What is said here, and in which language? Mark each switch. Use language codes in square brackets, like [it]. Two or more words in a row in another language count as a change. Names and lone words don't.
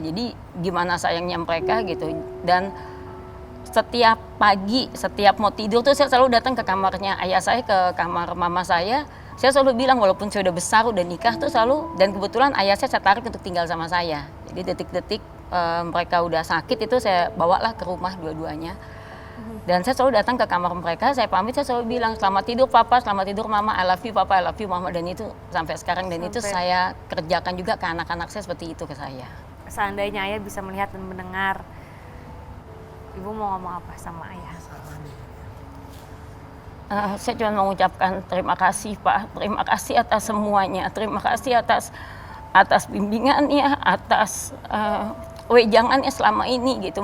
[id] Jadi gimana sayangnya mereka gitu. Dan setiap pagi, setiap mau tidur tuh saya selalu datang ke kamarnya ayah saya, ke kamar mama saya. Saya selalu bilang walaupun saya udah besar, udah nikah tuh selalu, dan kebetulan ayah saya tarik untuk tinggal sama saya. Jadi detik-detik mereka udah sakit itu saya bawalah ke rumah dua-duanya. Dan saya selalu datang ke kamar mereka, saya pamit, saya selalu bilang selamat tidur papa, selamat tidur mama, [en] I love you papa, I love you mama. [id] Dan itu sampai sekarang, dan itu saya kerjakan juga ke anak-anak saya seperti itu ke saya. Seandainya ayah bisa melihat dan mendengar, ibu mau ngomong apa sama ayah? Saya cuma mengucapkan terima kasih Pak, terima kasih atas semuanya, terima kasih atas bimbingannya, atas wejangannya selama ini gitu.